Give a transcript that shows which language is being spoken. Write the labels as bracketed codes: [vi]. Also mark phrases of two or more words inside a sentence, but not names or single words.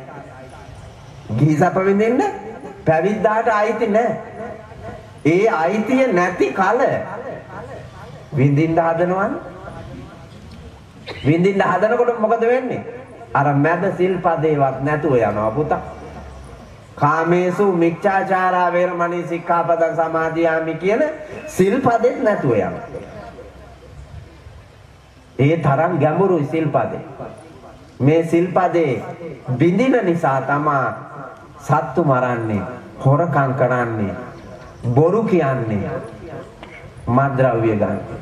[si] ගිහි සැප විඳින්න පැවිද්දාට අයිති නැහැ. ඒ අයිතිය නැති කල විඳින්න හදනවනේ. විඳින්න හදනකොට මොකද වෙන්නේ? අර මැද සිල්පදේවත් නැතුව යනවා පුතා. [pi] කාමේසු මිච්ඡාචාරා වේරමණී සික්ඛාපදං සමාදියාමි [si] කියන සිල්පදෙත් නැතුව යනවා. ඒ තරම් ගැඹුරුයි සිල්පදේ. මේ සිල්පදේ බිඳින නිසා තමා සත්තු මරන්නේ, හොරකම් කරන්නේ, බොරු කියන්නේ, මත්ද්‍රව්‍ය ගන්න.